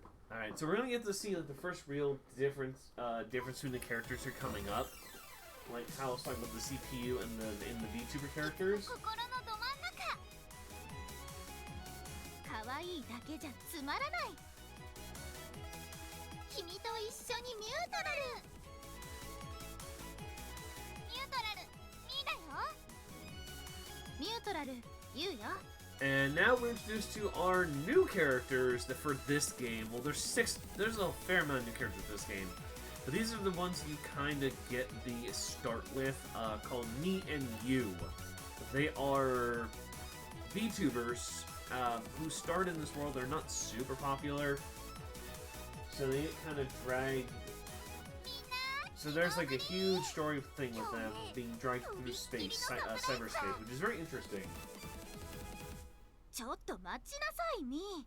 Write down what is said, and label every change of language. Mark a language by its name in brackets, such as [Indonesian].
[English] Alright, so we're gonna get to see like the first real difference between the characters who are coming up. Like how I was talking about the CPU and the VTuber characters. [Japanese] 心のど真ん中。可愛いだけじゃつまらない。君と一緒にミュートラルミーだよ。ミュートラルユウよ。 [English] And now we're introduced to our new characters that for this game. Well, there's a fair amount of new characters for this game. But these are the ones you kind of get the start with, called Me and You. They are VTubers who start in this world. They're not super popular, so they get kind of dragged. So there's like a huge story thing with them being dragged through space, cyberspace, which is very interesting. [Japanese] ちょっと待ちなさい、ミー。